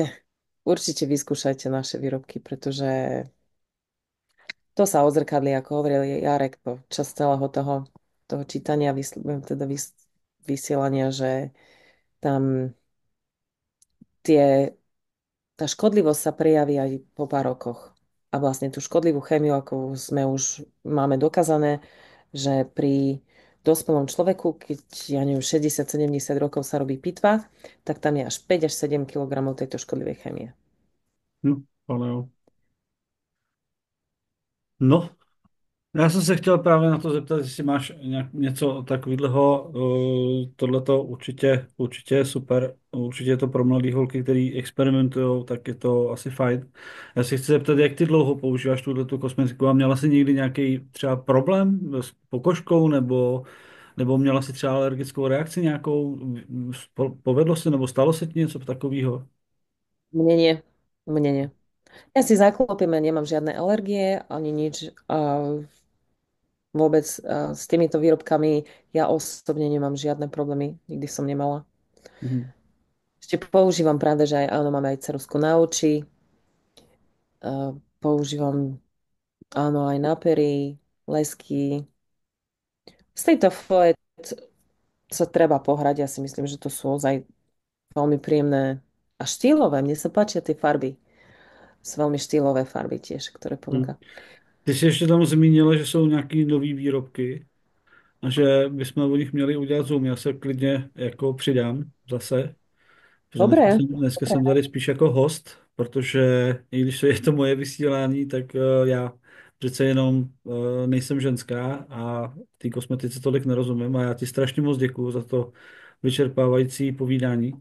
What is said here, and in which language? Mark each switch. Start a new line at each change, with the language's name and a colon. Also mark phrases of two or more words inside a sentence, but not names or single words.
Slovak: Určite vyskúšajte naše výrobky, pretože to sa odzrkadlí, ako hovoril Jarek, počas celého toho čítania, teda vysielania, že tam tie, tá škodlivosť sa prejaví aj po pár rokoch. A vlastne tú škodlivú chémiu, ako sme už máme dokázané, že pri dospelom človeku, keď ja neviem, 60-70 rokov sa robí pitva, tak tam je až 5 až 7 kilogramov tejto škodlivej chémie.
Czech: no, ale jo. No, já jsem se chtěl právě na to zeptat, jestli máš něco takového. Tohleto určitě je super. Určitě je to pro mladé holky, který experimentují, tak je to asi fajn. Já se chci zeptat, jak ty dlouho používáš tuto kosmetiku a měla jsi někdy nějaký třeba problém s pokožkou nebo měla jsi třeba alergickou reakci nějakou? Povedlo se nebo stalo se ti něco takového?
Slovak: Mne nie. Mne nie. Ja si zaklopím, ja nemám žiadne alergie ani nič. A vôbec s týmito výrobkami ja osobne nemám žiadne problémy. Nikdy som nemala. Mhm. Ešte používam pravda, že aj áno, máme aj ceruzku na oči. Používam áno aj na pery, lesky. Z tejto foet sa treba pohrať. Ja si myslím, že to sú ozaj veľmi príjemné a štýlové. Mne sa páčia tie farby. Sú veľmi štýlové farby tiež, ktoré Mhm. ponúka.
Czech: Ty jsi ještě tam zmínila, že jsou nějaké nové výrobky a že bychom o nich měli udělat zoom. Já se klidně jako přidám zase, protože
Slovak: Dobre,
Czech: dneska
Slovak: dobre.
Czech: jsem tady spíš jako host, protože i když je to moje vysílání, tak já přece jenom nejsem ženská a té kosmetice tolik nerozumím a já ti strašně moc děkuju za to vyčerpávající povídání.